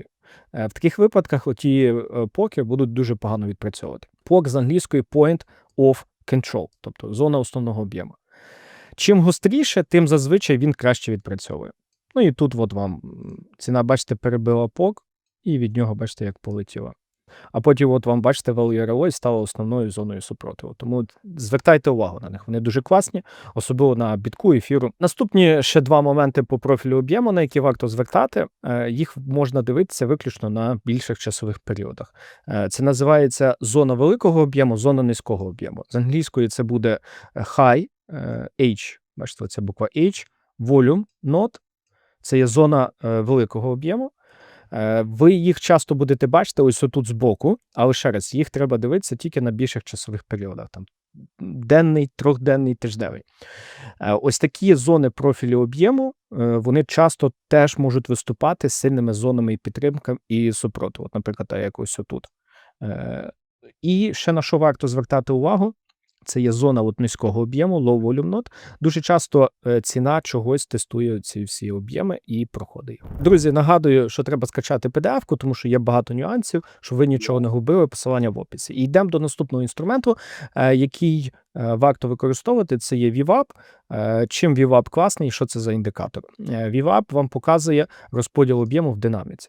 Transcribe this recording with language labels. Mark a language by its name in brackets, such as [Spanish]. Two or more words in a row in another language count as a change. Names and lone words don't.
[Ukrainian] В таких випадках оті поки будуть дуже погано відпрацьовувати. POC з англійської [English] Point of Control, [Ukrainian] тобто зона основного об'єму. Чим гостріше, тим зазвичай він краще відпрацьовує. І тут от вам ціна, бачите, перебила POC, і від нього, бачите, як полетіла. А потім, от вам, бачите, [English] value area low [Ukrainian] стала основною зоною супротиву. Тому звертайте увагу на них. Вони дуже класні, особливо на бітку, ефіру. Наступні ще 2 моменти по профілю об'єму, на які варто звертати. Їх можна дивитися виключно на більших часових періодах. Це називається зона великого об'єму, зона низького об'єму. З англійської це буде high, H, бачите, це буква H, volume, not. Це є зона великого об'єму. Ви їх часто будете бачити ось отут збоку, але ще раз, їх треба дивитися тільки на більших часових періодах. Там денний, 3-денний, тижневий. Ось такі зони профілю об'єму, вони часто теж можуть виступати з сильними зонами і підтримками і супротиву. От, наприклад, як ось отут. І ще на що варто звертати увагу, це є зона низького об'єму, [English] low volume node. [Ukrainian] Дуже часто ціна чогось тестує ці всі об'єми і проходить. Друзі, нагадую, що треба скачати PDF-ку, тому що є багато нюансів, щоб ви нічого не губили, посилання в описі. І йдемо до наступного інструменту, який варто використовувати, це є VWAP. Чим VWAP класний і що це за індикатор? VWAP вам показує розподіл об'єму в динаміці.